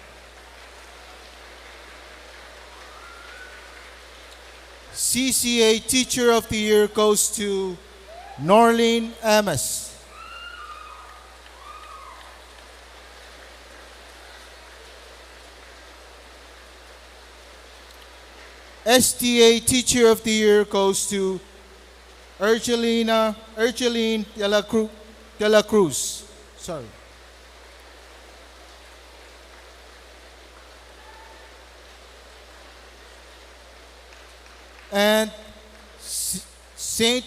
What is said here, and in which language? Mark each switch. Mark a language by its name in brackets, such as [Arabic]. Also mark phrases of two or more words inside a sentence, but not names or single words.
[English] CCA Teacher of the Year goes to Norlene Amos. STA Teacher of the Year goes to Ergeline de la Cruz. Sorry. And St.